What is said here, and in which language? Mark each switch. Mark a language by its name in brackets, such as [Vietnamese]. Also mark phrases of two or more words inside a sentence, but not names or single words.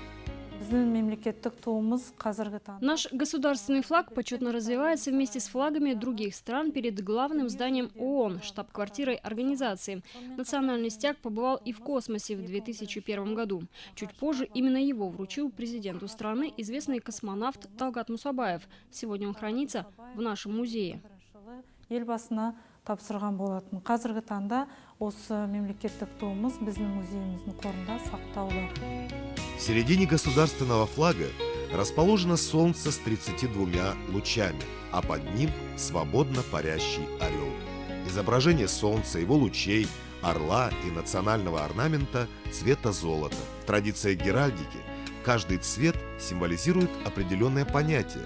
[Russian] Наш государственный флаг почетно развивается вместе с флагами других стран перед главным зданием ООН, штаб-квартирой организации. Национальный стяг побывал и в космосе в 2001 году. Чуть позже именно его вручил президенту страны известный космонавт Талгат Мусабаев. Сегодня он хранится в нашем музее. [Kazakh] Тапсырған болатын. Қазіргі таңда осы мемлекеттік туымыз біздің музейіміздің қорында сақтаулы. [Russian] В середине государственного флага расположено солнце с 32 лучами, а под ним свободно парящий орел. Изображение солнца, его лучей, орла и национального орнамента цвета золота. В традиции геральдики каждый цвет символизирует определенное понятие.